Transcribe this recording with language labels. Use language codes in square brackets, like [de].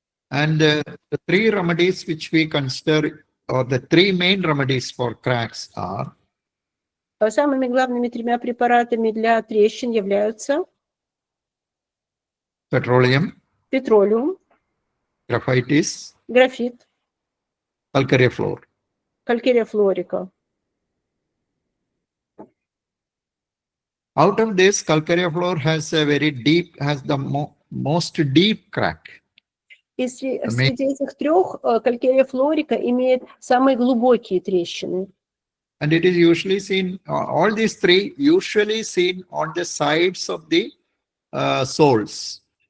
[en] And the three remedies which we consider, or the three main remedies for cracks are [ru] Самыми главными тремя препаратами для трещин являются [en] petroleum, graphitis, [ru] графит, [en] calcarea fluor. [ru] калькерия флорика. [en] Out of this, calcarea fluor has a very deep, has the most deep crack. [ru] И среди этих трех калькерия флорика имеет самые глубокие трещины. [en] And it is usually seen, all these three usually seen on the sides of the soles.